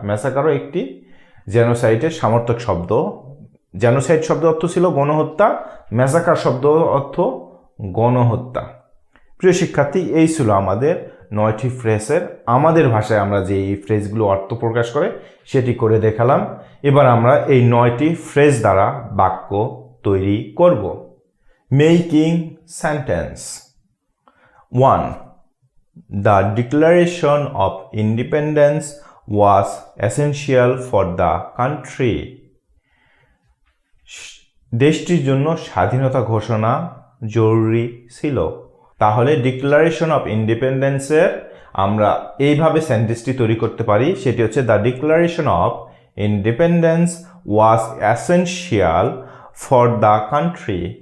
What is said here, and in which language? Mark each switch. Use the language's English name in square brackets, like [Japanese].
[Bangla] ম্যাসাকারও একটি জেনোসাইডের সামর্থক শব্দ। জেনোসাইড শব্দ অর্থ ছিল গণহত্যা, ম্যাসাকার শব্দ অর্থ গণহত্যা। প্রিয় শিক্ষার্থী, এই ছিল আমাদের 9টি ফ্রেজের আমাদের ভাষায় আমরা যে এই ফ্রেজগুলো অর্থ প্রকাশ করে সেটি করে দেখালাম। এবার আমরা এই 9টি ফ্রেজ দ্বারা বাক্য তৈরি করব। [English] Making sentence. 1. The Declaration of Independence was essential for the country. [Bangla] দেশটির জন্য স্বাধীনতা ঘোষণা জরুরি ছিল। তাহলে ডিক্লারেশন অফ ইন্ডিপেন্ডেন্সের আমরা এইভাবে সেন্টেন্সটি তৈরি করতে পারি, সেটি হচ্ছে [English] The declaration of independence was essential for the country.